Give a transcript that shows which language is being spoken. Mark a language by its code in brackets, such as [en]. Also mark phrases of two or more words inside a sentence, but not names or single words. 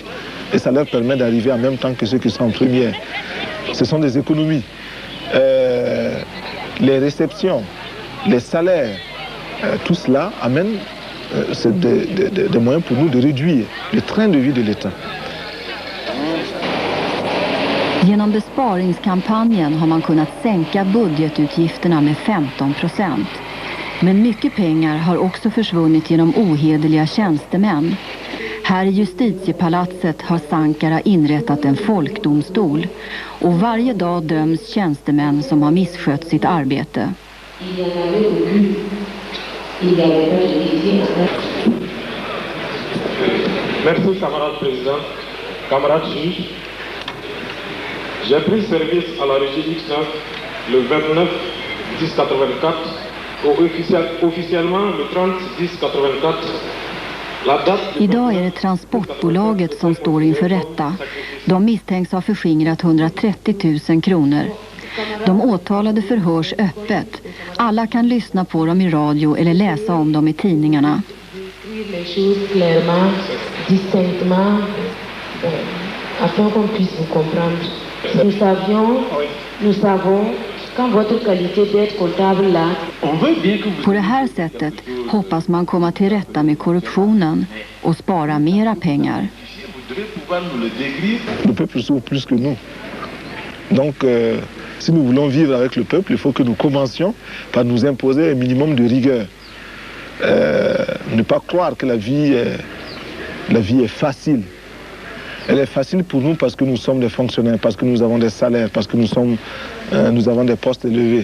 [fr] Et ça leur permet d'arriver en même temps que ceux qui sont en première. Ce sont des économies. Les réceptions, les salaires, tout cela amène des moyens pour nous de réduire le train de vie de l'État. [sv] Genom besparingskampanjen har man kunnat sänka budgetutgifterna med 15%. Men mycket pengar har också försvunnit genom ohederliga tjänstemän. Här i justitiepalatset har Sankara inrättat en folkdomstol och varje dag döms tjänstemän som har misskött sitt arbete. [fr] Merci, camarade président, camarade juge. J'ai pris service à la régie X9 le 29 10 84 et officiellement le 30 10 84. [sv] Idag är det transportbolaget som står inför rätta. De misstänks ha förskingrat 130 000 kronor. De åtalade förhörs öppet. Alla kan lyssna på dem i radio eller läsa om dem i tidningarna. [fr] Afin qu'on puisse vous comprendre. Nous savons quand votre qualité d'être comptable là. [sv] På det här sättet hoppas man komma till rätta med korruptionen och spara mera pengar. [fr] Le peuple souffre plus que nous. Donc, si nous voulons vivre avec le peuple, il faut que nous commencions par nous imposer un minimum de rigueur. Ne pas croire que la vie est facile. Elle est facile pour nous parce que nous sommes des fonctionnaires, parce que nous avons des salaires, parce que nous avons des postes élevés.